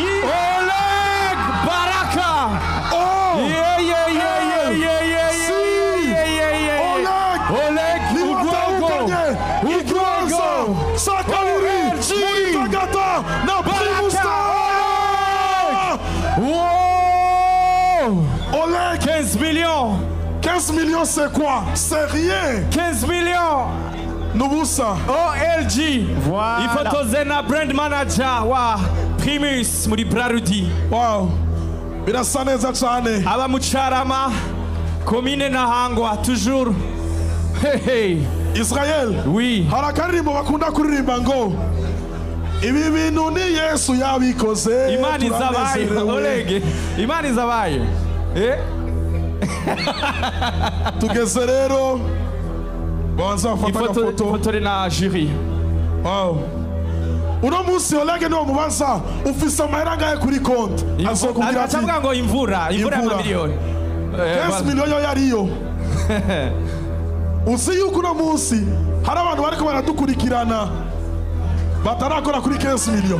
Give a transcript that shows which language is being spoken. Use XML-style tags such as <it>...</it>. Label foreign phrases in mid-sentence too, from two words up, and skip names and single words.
<rn>Oleg Baraka. Oleg Udwago Sakabiri muri Tagata na Primus Star. Oleg</rn> <fr>15 millions. 15 millions c'est quoi? C'est rien. 15 millions.</fr> <rn>Nubusa OLG.</rn> <fr>Voilà.</fr> <rn>Ifotoze na brand manager wa Primus muri Brarudi. Wow. Birasa neza cyane. Aba mucarama komine Ntahangwa toujours. Hey. Israel.</rn> <fr>Oui.</fr> <rn>Harakaririmbo bakunda kuririmba ngo ibi bintu ni Yesu yabikoze. Imana izabaye Oleg. Imana izabaye. Tugeze rero banza bafata agafoto. Ifoto na jury. Wow. Uno munsi Oleg niwo mubaza ufise amahera angahe kuri konti azokubwira ati acavuga ngo imvura y'amamiliyoni 15 miliyoni yo yariyo. Uzi yuko uno munsi hari abantu bariko baradukurikirana batarakora kuri 15 miliyoni.</rn>